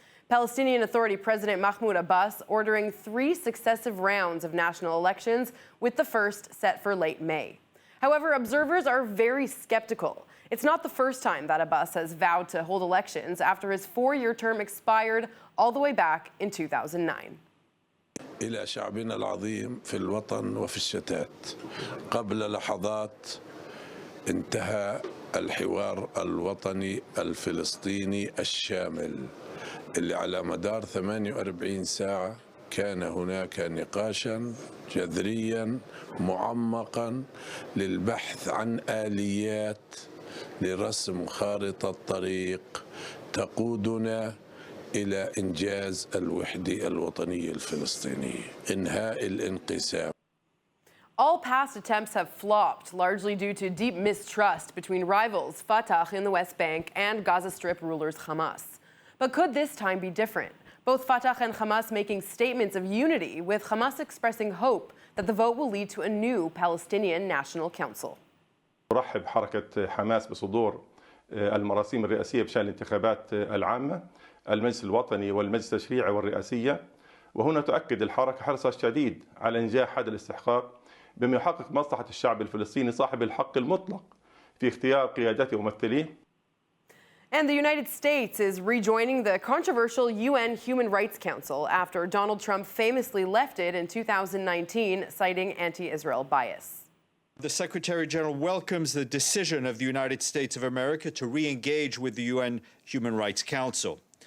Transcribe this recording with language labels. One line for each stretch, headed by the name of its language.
English: Palestinian Authority President Mahmoud Abbas ordering 3 successive rounds of national elections, with the first set for late May. However, observers are very skeptical. It's not the first time that Abbas has vowed to hold elections after his 4-year term expired all the way back in 2009.
Arabic: إلى شعبنا العظيم في الوطن وفي الشتات. قبل لحظات انتهى الحوار الوطني الفلسطيني الشامل اللي على مدار 48 ساعة كان هناك نقاشا جذريا معمقا للبحث عن آليات لرسم خارطة طريق تقودنا إلى إنجاز الوحدة الوطنية الفلسطينية، إنهاء الانقسام.
English: All past attempts have flopped, largely due to deep mistrust between rivals Fatah in the West Bank and Gaza Strip rulers Hamas. But could this time be different? Both Fatah and Hamas making statements of unity, with Hamas expressing hope that the vote will lead to a new Palestinian National Council.
Arabic: ترحب حركة حماس بصدور المراسيم الرئاسية بشأن الانتخابات العامة، المجلس الوطني والمجلس التشريعي والرئاسية، وهنا تؤكد الحركة حرصها الشديد على إنجاح هذا الاستحقاق بما يحقق مصلحة الشعب الفلسطيني صاحب الحق المطلق في اختيار قيادته وممثليه.
English: And the United States is rejoining the controversial UN Human Rights Council after Donald Trump famously left it in 2019, citing anti-Israel bias. The Secretary General welcomes the decision of the United States of America to re-engage with the UN Human Rights Council.